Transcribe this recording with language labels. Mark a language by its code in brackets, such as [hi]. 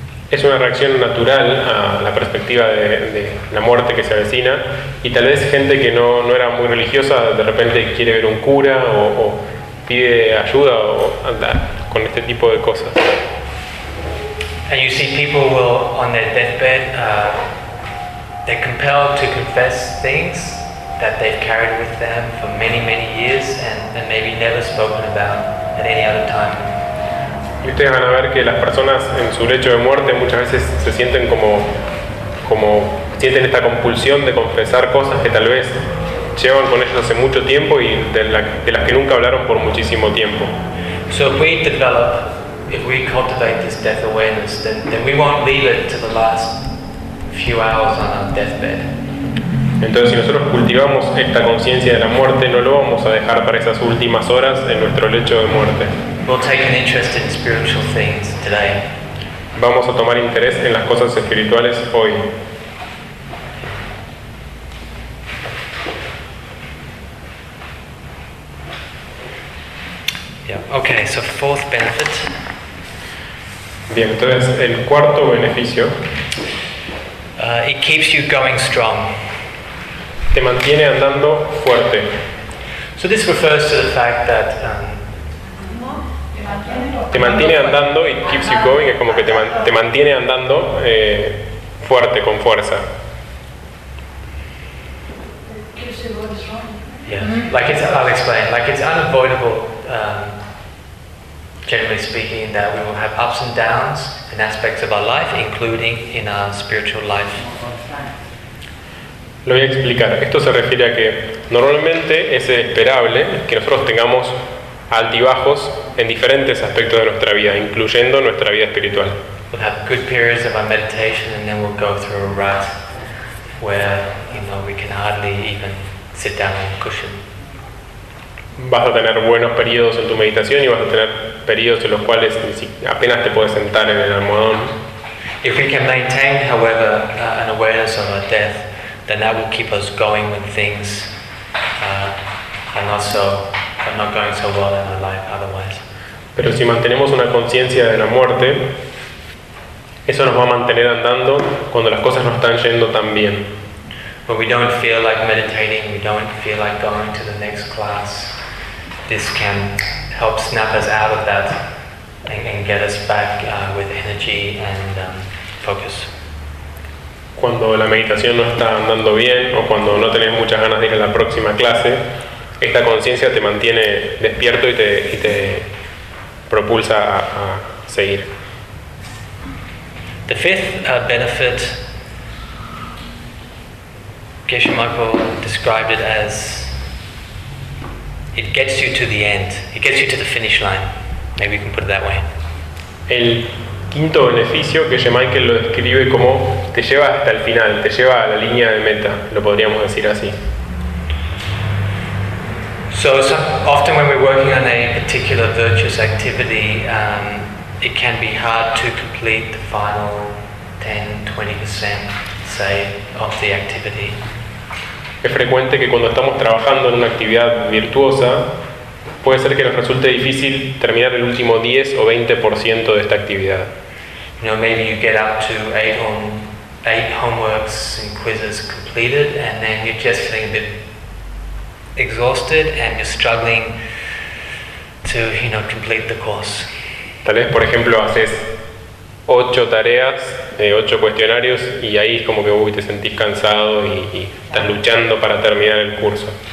[es] Es una reacción natural a la perspectiva de la muerte que se avecina, y tal vez gente que no era muy religiosa de repente quiere ver un cura o pide ayuda o anda con este tipo de cosas. [en] And you see people will on their deathbed they're compelled to confess things that they've carried with them for many, many years and maybe never spoken about at any other time. [es] Y ustedes van a ver que las personas en su lecho de muerte muchas veces se sienten como sienten esta compulsión de confesar cosas que tal vez llevan con ellos hace mucho tiempo y de las que nunca hablaron por muchísimo tiempo. [en] So if we develop, if we cultivate this death awareness, then we won't leave it to the last few hours on our deathbed. [es] Entonces, si nosotros cultivamos esta conciencia de la muerte, no lo vamos a dejar para esas últimas horas en nuestro lecho de muerte. [en] We'll take an interest in spiritual things today. [es] Vamos a tomar interés en las cosas espirituales hoy. [en] Yeah. Okay, so fourth benefit. [es] Bien, entonces el cuarto beneficio. [en] It keeps you going strong. [es] Te mantiene andando fuerte. [en] So this refers to the fact that [es] te mantiene andando, [en] it keeps you going, [es] es como que te mantiene andando fuerte, con fuerza. [en] Yeah. Like it's, I'll explain, like it's unavoidable, generally speaking, that we will have ups and downs in aspects of our life, including in our spiritual life. [es] Lo voy a explicar. Esto se refiere a que normalmente es esperable que nosotros tengamos altibajos en diferentes aspectos de nuestra vida, incluyendo nuestra vida espiritual. [en] We'll have good periods of our meditation, and then we'll go through a rut where, you know, we can hardly even sit down on a cushion. [es] Vas a tener buenos periodos en tu meditación y vas a tener periodos en los cuales apenas te puedes sentar en el almohadón. [en] If we can maintain, however, an awareness of our death, then that will keep us going when things are not going so well in our life otherwise. [es] Pero si mantenemos una conciencia de la muerte, eso nos va a mantener andando cuando las cosas no están yendo tan bien. [en] When we don't feel like meditating, we don't feel like going to the next class, this can help snap us out of that and get us back with energy and focus. [es] Cuando la meditación no está andando bien o cuando no tenés muchas ganas de ir a la próxima clase, esta conciencia te mantiene despierto y te propulsa a seguir. [en] The fifth benefit, Geshe Mokpo described it as, it gets you to the end, it gets you to the finish line. Maybe you can put it that way. [es] El quinto beneficio que Michael lo describe como te lleva hasta el final, te lleva a la línea de meta, lo podríamos decir así. [en] So often when we're working on a particular virtuous activity, it can be hard to complete the final 10-20%, say, of the activity. [es] Es frecuente que cuando estamos trabajando en una actividad virtuosa, puede ser que nos resulte difícil terminar el último 10 o 20% de esta actividad. [en] You know, maybe you get up to eight homeworks and quizzes completed, and then you're just feeling a bit exhausted and you're struggling to, you know, complete the course. [es] Tal vez, por ejemplo, haces 8 tareas, 8 cuestionarios, y ahí es como que te sentís cansado y estás luchando para terminar el curso.